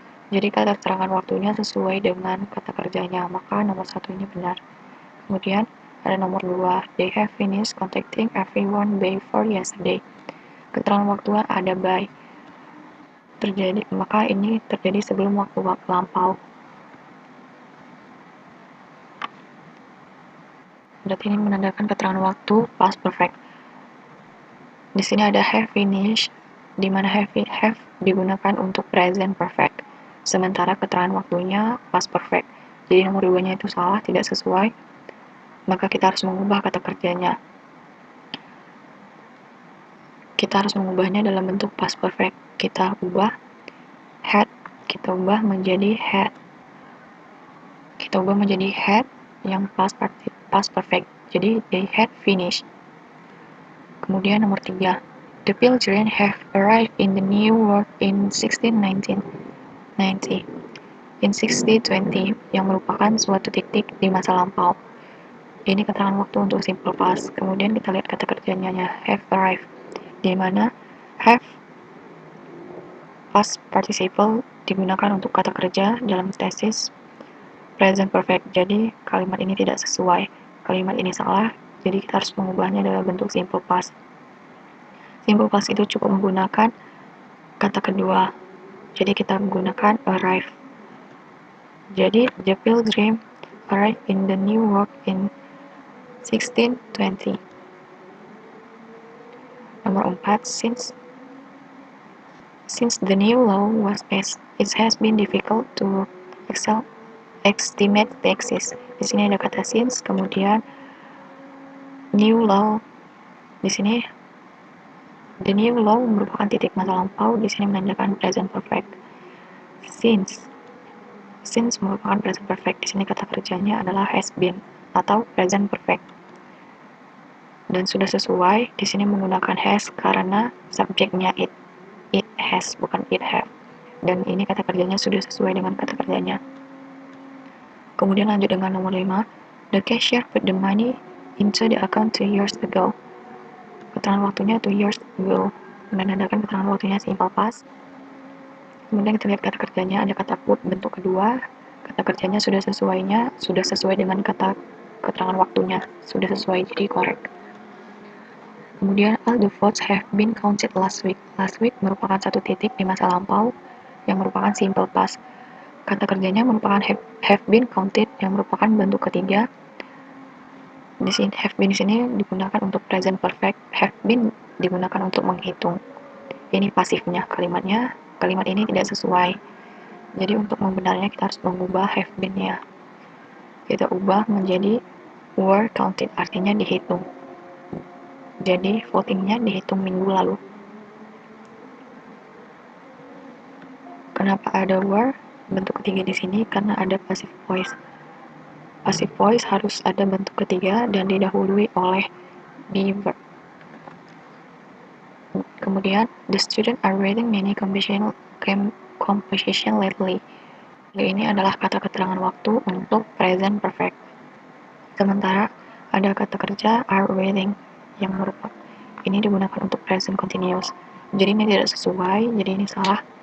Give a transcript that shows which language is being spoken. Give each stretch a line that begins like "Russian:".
Indonesian: Jadi kata keterangan waktunya sesuai dengan kata kerjanya, maka nomor 1 ini benar. Kemudian ada nomor 2,
English: they have finished contacting everyone before yesterday.
Indonesian: Keterangan waktu ada by. Maka ini terjadi sebelum waktu lampau. Berarti ini menandakan keterangan waktu past perfect. Di sini ada have finished, di mana have digunakan untuk present perfect. Sementara keterangan waktunya past perfect. Jadi nomor 2-nya itu salah, tidak sesuai. Maka kita harus mengubah kata kerjanya. Kita harus mengubahnya dalam bentuk past perfect. Kita ubah had, kita ubah menjadi had. Kita ubah menjadi had yang past perfect. Jadi
English: they had finished.
Indonesian: Kemudian nomor 3,
English: the Pilgrims have arrived in the New World in 1690.
Indonesian: in 60-20 yang merupakan suatu titik di masa lampau. Ini keterangan waktu untuk simple past. Kemudian kita lihat kata kerjanya, have arrived, di mana have past participle digunakan untuk kata kerja dalam tesis present perfect. Jadi kalimat ini tidak sesuai. Kalimat ini salah, jadi kita harus mengubahnya dalam bentuk simple past. Simple past itu cukup menggunakan kata kedua. Jadi kita menggunakan arrive. Jadi
English: the pilgrim arrived in the New York in 1620.
Indonesian: Nomor 4,
English: since the new law was passed, it has been difficult to estimate the excess.
Indonesian: Di sini ada kata since, kemudian new law. Di sini the new law merupakan titik masa lampau. Di sini menandakan present perfect. Since merupakan present perfect. Di sini kata kerjanya adalah has been atau present perfect. Dan sudah sesuai, di sini menggunakan has karena subjeknya it has, bukan it have. Dan ini kata kerjanya sudah sesuai dengan kata kerjanya. Kemudian lanjut dengan nomor 5.
English: The cashier put the money into the account 2 years ago.
Indonesian: Keterangan waktunya
English: 2 years ago.
Indonesian: Menandakan keterangan waktunya simple past. Kemudian kita lihat kata kerjanya, ada kata put bentuk kedua. Kata kerjanya sudah sesuai dengan kata keterangan waktunya. Sudah sesuai, jadi correct. Kemudian,
English: all the votes have been counted last week.
Indonesian: Last week merupakan satu titik di masa lampau yang merupakan simple past. Kata kerjanya merupakan have been counted yang merupakan bentuk ketiga. Di sini have been di sini digunakan untuk present perfect. Have been digunakan untuk menghitung. Ini pasifnya kalimatnya. Kalimat ini tidak sesuai. Jadi untuk membenarnya kita harus mengubah have been-nya. Kita ubah menjadi
English: were counted,
Indonesian: artinya dihitung. Jadi votingnya dihitung minggu lalu. Kenapa ada were? Bentuk ketiga di sini karena ada passive voice. Passive voice harus ada bentuk ketiga dan didahului oleh be verb. Kemudian,
English: the student are reading many composition lately.
Indonesian: Ini adalah kata keterangan waktu untuk present perfect. Sementara ada kata kerja are reading yang merupakan ini digunakan untuk present continuous. Jadi ini tidak sesuai, jadi ini salah.